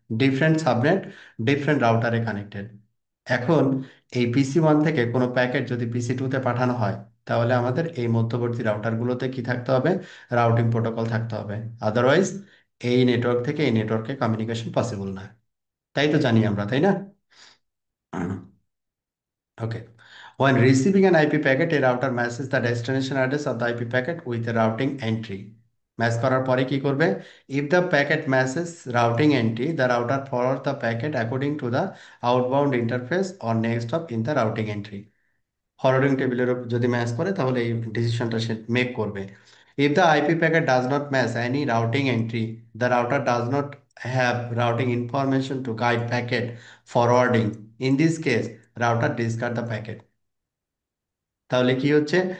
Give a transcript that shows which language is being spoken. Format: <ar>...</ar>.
<bn>Different subnet, different রাউটারে connected. এখন এই পিসি 1 থেকে কোনো প্যাকেট যদি পিসি 2-তে পাঠানো হয়, তাহলে আমাদের এই মধ্যবর্তী রাউটারগুলোতে কি থাকতে হবে? রাউটিং প্রোটোকল থাকতে হবে। আদারওয়াইজ এই নেটওয়ার্ক থেকে এই নেটওয়ার্কে কমিউনিকেশন পসিবল না। তাই তো জানি আমরা, তাই না?</bn> <en>Okay. When receiving an IP packet, a router matches the destination address of the IP packet with a routing entry.</en> <bn>Match করার পরে কি করবে?</bn> <en>If the packet matches routing entry, the router forwards the packet according to the outbound interface or next hop in the routing entry.</en> <bn>Forwarding টেবিলের যদি match করে তাহলে এই ডিসিশনটা সে মেক করবে।</bn> <en>If the IP packet does not match any routing entry, the router does not have routing information to guide packet forwarding. In this case router discard the packet.</en> <bn>তাহলে কি হচ্ছে?</bn>